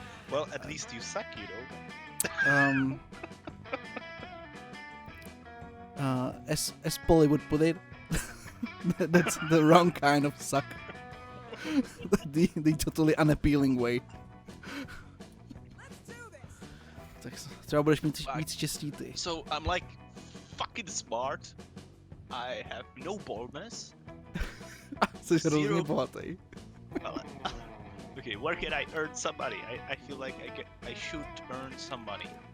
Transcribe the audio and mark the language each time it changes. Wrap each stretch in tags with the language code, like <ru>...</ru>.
<en>Well, at least you suck, you know. As Polly would put it, that's the wrong kind of suck. the totally unappealing way.</en> <cs>Tak třeba budeš mít víc štěstí ty.</cs> <en>So I'm like fucking smart. I have no boldness.</en> <cs>Jsi hrozně bohatý.</cs> <en>Well, okay, where can I earn some money? I feel like I should earn some money.</en>